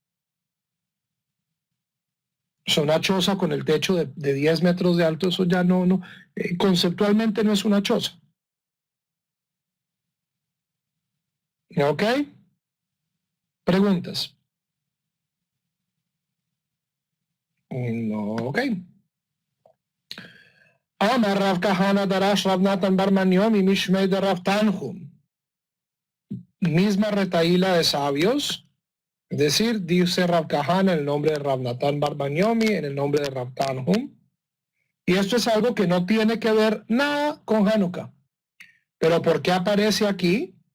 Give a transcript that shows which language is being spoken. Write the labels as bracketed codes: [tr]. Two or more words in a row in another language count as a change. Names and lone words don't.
[es] O sea, una choza con el techo de 10 metros de alto, eso ya no conceptualmente no es una choza. ¿Ok? ¿Preguntas? No, ok. [arc] אמר רב כהנא דרש רב נתן בר מניומי משמיה דרב תנחום. [es] Misma retaíla de sabios, es decir, dice Rav Kahana en el nombre de Rav Natan bar Maniomi, en el nombre de Rav Tanhum. Y esto es algo que no tiene que ver nada con Hanukkah. Pero ¿por qué aparece aquí?